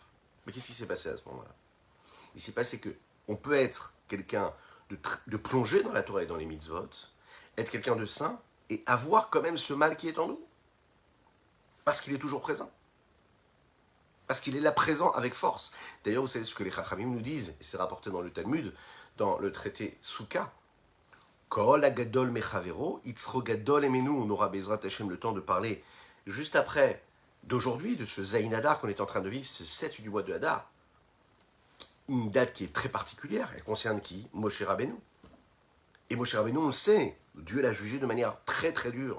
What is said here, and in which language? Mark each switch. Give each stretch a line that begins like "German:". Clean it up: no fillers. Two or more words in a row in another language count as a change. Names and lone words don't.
French: Mais qu'est-ce qui s'est passé à ce moment-là? Il s'est passé qu'on peut être quelqu'un de plonger dans la Torah et dans les mitzvot, être quelqu'un de saint, et avoir quand même ce mal qui est en nous. Parce qu'il est toujours présent. Parce qu'il est là présent avec force. D'ailleurs, vous savez ce que les Chachamim nous disent, et c'est rapporté dans le Talmud, dans le traité Souka.
Hebrew: כל הגדול מחבירו יצרו גדול הימנו.
French: On aura
Hebrew: בעזרת השם
French: le temps de parler juste après d'aujourd'hui, de ce
Hebrew: ז' אדר
French: qu'on est en train de vivre, ce 7 du mois de Hadar. Une date qui est très particulière, elle concerne qui? Moshe Rabbeinu. Et Moshe Rabbeinu, on le sait, Dieu l'a jugé de manière très très dure.